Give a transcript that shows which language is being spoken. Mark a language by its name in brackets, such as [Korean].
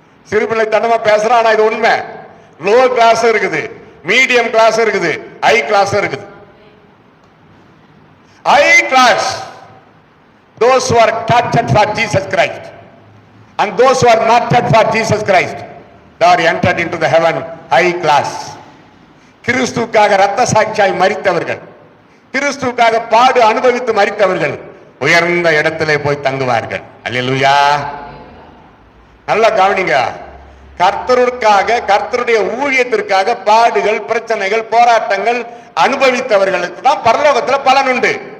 [Tamil] சிறுபிள்ளைத்தனமா பேசுறான், ஆனா இது உண்மை. லோ கிளாஸ் இருக்குது, மீடியம் கிளாஸ் இருக்குது, ஹை கிளாஸ் இருக்குது. [English] High class, those who are touched for Jesus Christ and those who are not touched for Jesus Christ, they are entered into the heaven high class. [Tamil] கிறிஸ்துவுக்காக இரத்த சாட்சியாய் மரித்தவர்கள், கிறிஸ்துவுக்காக பாடு அனுபவித்து மரித்தவர்கள் உயர்ந்த இடத்திலே போய் தங்குவார்கள். அல்லேலூயா. நல்லா கவனிங்க. கர்த்தருக்காக, கர்த்தருடைய ஊழியத்திற்காக பாடுகள், பிரச்சனைகள், போராட்டங்கள் அனுபவித்தவர்களுக்கு தான் பரலோகத்துல பலன் உண்டு.